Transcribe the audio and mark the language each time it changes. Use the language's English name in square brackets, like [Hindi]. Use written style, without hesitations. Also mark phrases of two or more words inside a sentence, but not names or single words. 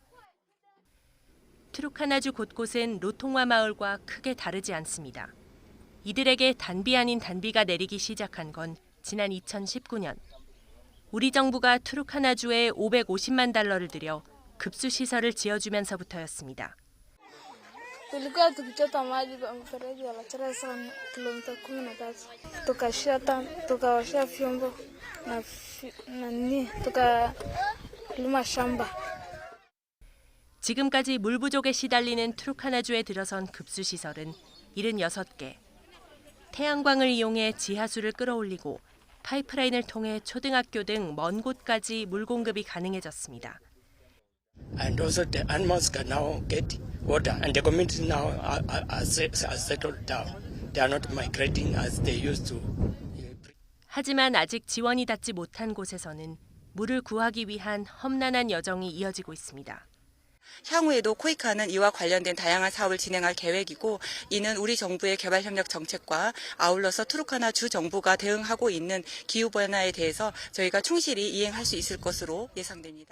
[Korean] 투르카나주 곳곳은 로통와 마을과 크게 다르지 않습니다. 이들에게 단비 아닌 단비가 내리기 시작한 건 지난 2019년. 우리 정부가 투르카나주에 550만 달러를 들여 급수 시설을 지어주면서부터였습니다. [Swahili] Tulikuwa tukichota maji kwa mfereji wa Lachara sana kilomita 13. Tukawashia vyombo na tukalima shamba. [Korean] 지금까지 물 부족에 시달리는 투르카나주에 들어선 급수 시설은 76개. 태양광을 이용해 지하수를 끌어올리고 파이프라인을 통해 초등학교 등 먼 곳까지 물 공급이 가능해졌습니다. [English] And also the animals can now get water, and the communities now are settled down. They are not migrating as they used to. [Korean] 하지만 아직 지원이 닿지 못한 곳에서는 물을 구하기 위한 험난한 여정이 이어지고 있습니다. 향후에도 코이카는 이와 관련된 다양한 사업을 진행할 계획이고, 이는 우리 정부의 개발협력 정책과 아울러서 투르카나 주 정부가 대응하고 있는 기후변화에 대해서 저희가 충실히 이행할 수 있을 것으로 예상됩니다.